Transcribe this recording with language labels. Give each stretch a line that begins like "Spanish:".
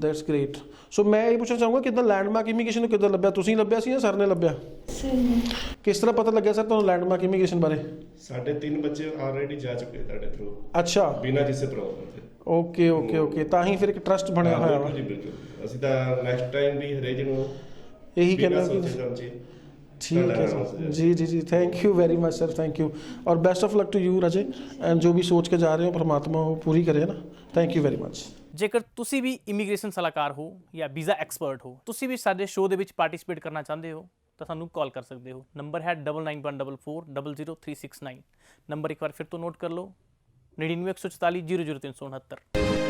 English: That's great.
Punjabi: ਸੋ ਮੈਂ ਇਹ ਪੁੱਛਣਾ ਚਾਹੂੰਗਾ ਕਿੱਦਾਂ ਲੈਂਡਮਾਰਕ ਇਮੀਗ੍ਰੇਸ਼ਨ ਨੂੰ ਕਿੱਦਾਂ ਲੱਭਿਆ? ਤੁਸੀਂ ਲੱਭਿਆ ਸੀ ਜਾਂ ਸਰ ਨੇ ਲੱਭਿਆ? ਸਹੀ। ਕਿਸ ਤਰ੍ਹਾਂ ਪਤਾ ਲੱਗਿਆ ਸਰ ਤੁਹਾਨੂੰ ਲੈਂਡਮਾਰਕ ਇਮੀਗ੍ਰੇਸ਼ਨ ਬਾਰੇ? ਸਾਡੇ 3 ਬੱਚੇ ਆਲਰੇਡੀ ਜਾ ਚੁੱਕੇ ਤੁਹਾਡੇ ਥਰੂ, ਅੱਛਾ, ਬਿਨਾਂ ਕਿਸੇ ਪ੍ਰੋਬਲਮ ਦੇ। ਓਕੇ ਓਕੇ ਓਕੇ, ਤਾਂ ਹੀ ਫਿਰ ਇੱਕ ਟਰਸਟ ਬਣਿਆ ਹੋਇਆ ਵਾ। ਬਿਲਕੁਲ ਜੀ ਬਿਲਕੁਲ। ਅਸੀਂ ਤਾਂ ਨੈਕਸਟ ਟਾਈਮ ਵੀ ਹਰੇਕ ਨੂੰ ਇਹੀ ਕਹਿੰਦੇ ਬਿਨਾਂ ਕਿ ਸੋਚੇ ਸਮਝੇ
Hindi: ठीक है sir, ji ji ji,
English: thank you very much sir, thank you,
Hindi: और
English: best of luck to you
Hindi: Raje, and जो भी सोच के जा रहे हो परमात्मा वो पूरी करे ना,
English: Thank you very much.
Punjabi: ਜੇਕਰ ਤੁਸੀਂ ਵੀ ਇਮੀਗ੍ਰੇਸ਼ਨ ਸਲਾਹਕਾਰ ਹੋ ਜਾਂ ਵੀਜ਼ਾ ਐਕਸਪਰਟ ਹੋ, ਤੁਸੀਂ ਵੀ ਸਾਡੇ ਸ਼ੋਅ ਦੇ ਵਿੱਚ ਪਾਰਟਿਸਿਪੇਟ ਕਰਨਾ ਚਾਹੁੰਦੇ ਹੋ ਤਾਂ ਸਾਨੂੰ ਕਾਲ ਕਰ ਸਕਦੇ ਹੋ। ਨੰਬਰ ਹੈ 9914400369। ਨੰਬਰ ਇੱਕ ਵਾਰ ਫਿਰ ਤੋਂ ਨੋਟ ਕਰ ਲਓ, 9914400369।